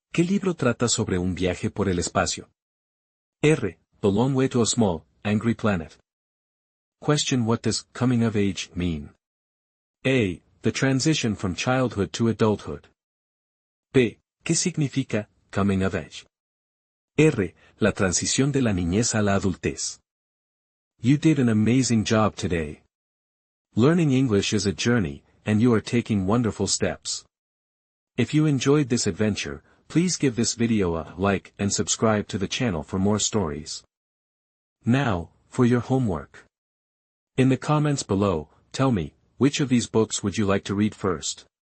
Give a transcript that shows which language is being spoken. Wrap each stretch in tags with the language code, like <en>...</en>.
<es>¿Qué libro trata sobre un viaje por el espacio?</es> <en>R. The Long Way to a Small, Angry Planet. Question, what does coming of age mean? A. The transition from childhood to adulthood. B.</en> <es>¿Qué significa coming of age? R. La transición de la niñez a la adultez.</es> <en>You did an amazing job today. Learning English is a journey, and you are taking wonderful steps. If you enjoyed this adventure, please give this video a like and subscribe to the channel for more stories. Now, for your homework. In the comments below, tell me, which of these books would you like to read first?</en>